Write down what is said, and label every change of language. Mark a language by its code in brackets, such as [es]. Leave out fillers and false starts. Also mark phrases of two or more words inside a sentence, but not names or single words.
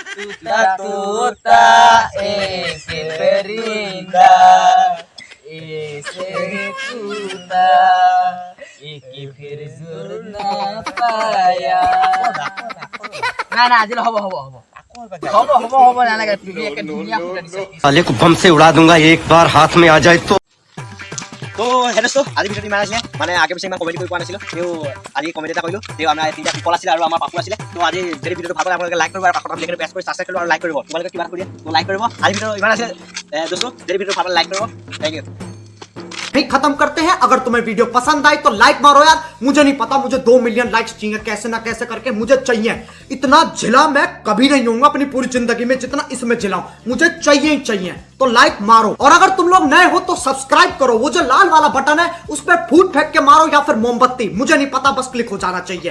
[hi] टूटा टूटा एक परिंदा ऐसे टूटा कि फिर जुड़ ना पाया না [as] আজিলৈ হ'ব নালাগে তুমি একে ধুনীয়া ফুটা দিছা [hi] साले को बम से उड़ा दूंगा एक बार हाथ में आ जाए [as] তো হেল্ল' আজি ভিডিঅ'টো ইমান আছিলে মানে আগে পিছে ইমান কমেডি কৰি পোৱা নাছিলোঁ তেও আজি কমেডি এটা কৰিলোঁ তেও আমাৰ তিনিটা পিপল আছিলে আৰু আমাৰ পাপু আছিলে তো আজি যদি ভিডিঅ'টো ভাল পালে আপোনালোকে লাইক কৰিব আৰু কাষত আপুনি প্ৰেছ কৰি ছাবস্ক্ৰাইব কৰিব আৰু লাইক কৰিব তোমালোকে কিবা কৰি দিয়ে তো লাইক কৰিব আজি ভিডিঅ' ইমান আছিলে দোস্তো যদি ভিডিঅ'টো ভাল পালে লাইক কৰিব [en] thank you [hi] खत्म करते हैं। अगर तुम्हें वीडियो पसंद आई तो लाइक मारो यार। मुझे नहीं पता, मुझे 2 [en] million likes [hi] चाहिए, कैसे ना कैसे करके मुझे चाहिए। इतना झिला मैं कभी नहीं होऊंगा अपनी पूरी जिंदगी में जितना इसमें झिलाऊं, मुझे चाहिए ही चाहिए। तो लाइक मारो, और अगर तुम लोग नए हो तो सब्सक्राइब करो। वो जो लाल वाला बटन है उस पर फूट फेंक के मारो या फिर मोमबत्ती, मुझे नहीं पता, बस क्लिक हो जाना चाहिए।